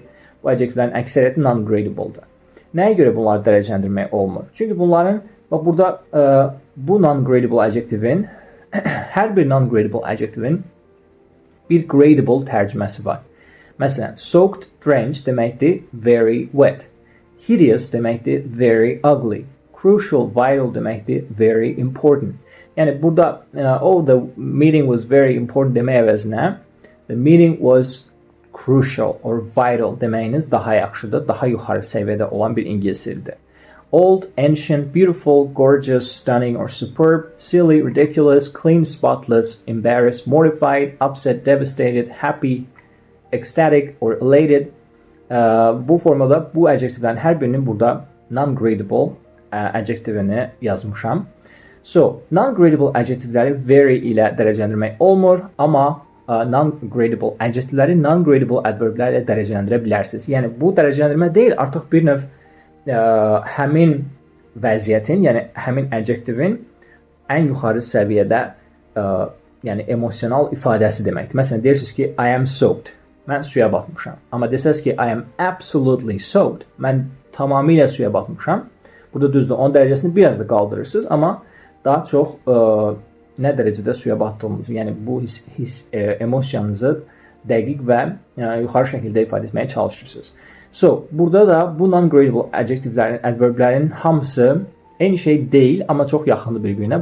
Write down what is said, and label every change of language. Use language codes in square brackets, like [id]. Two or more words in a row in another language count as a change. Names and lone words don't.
[az] Bu adjektivlərin əksəriyyəti non-gradable'dır. Nəyə görə bunları dərəcələndirmək olmur? Çünki bunların, bax burada bu non-gradable adjektivin, hər bir non-gradable adjektivin bir gradable tərcüməsi var. Məsələn, soaked, drenched deməkdir [en] very wet. [az] Hideous deməkdir [en] very ugly. [az] Crucial, vital deməkdir [en] very important. [az] Yəni, burada, [en] the meeting was very important [az] demək əvəzinə, [en] the meeting was crucial or vital [az] deməyiniz daha yaxşıdır, daha yuxarı səviyyədə olan bir ingilis dilidir. [en] Old, ancient, beautiful, gorgeous, stunning or superb, silly, ridiculous, clean, spotless, embarrassed, mortified, upset, devastated, happy, ecstatic or elated. [az] Bu formada bu adjektivlərin hər birinin burada non-gradable adjektivini yazmışam. So, non-gradable adjektivləri very ilə dərəcələndirmək olmur, amma non-gradable adjektivləri non-gradable adverblərlə dərəcələndirə bilərsiniz. Yəni, bu dərəcələndirmə deyil, artıq bir növ həmin vəziyyətin, yəni həmin adjektivin ən yuxarı səviyyədə yəni emosional ifadəsi deməkdir. Məsələn, deyirsiniz ki, [en] I am soaked. [az] Mən suya batmışam. Amma desəz ki, [en] I am absolutely soaked. [az] Mən tamamilə suya batmışam. Burada düzdür, 10 dərəcəsini biraz da qaldırırsınız, amma daha çox nə dərəcədə suya batdığınızı, yəni bu emosiyanızı dəqiq və yuxarı şəkildə ifadə etməyə çalışırsınız. So, burada da bu non-gradable adjektivlərin, adverblərin hamısı eyni şey deyil, amma çox yaxındır bir-birinə.